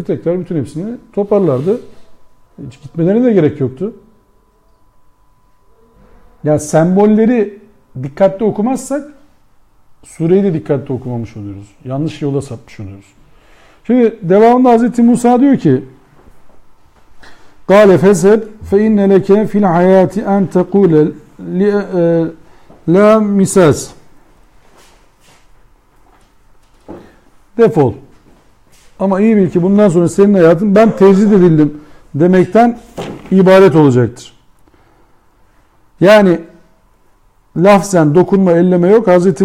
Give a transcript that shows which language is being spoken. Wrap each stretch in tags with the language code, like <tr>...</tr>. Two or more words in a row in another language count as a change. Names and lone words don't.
<tr>Tekrar bütün hepsini toparlardı. Hiç gitmelerine de gerek yoktu. Yani sembolleri dikkatli okumazsak sureyi de dikkatli okumamış oluyoruz. Yanlış yola sapmış oluyoruz. Şimdi devamında Hz. Musa diyor ki</tr> <ar>قَالَ فَزَبْ فَاِنَّ لَكَ فِي الْحَيَاتِ اَنْ تَقُولَ لَا مِسَاسِ Defol.</ar> <tr>Ama iyi bil ki bundan sonra senin hayatın ben tecrid edildim demekten ibaret olacaktır. Yani lafzen dokunma, elleme yok. Hz.</tr>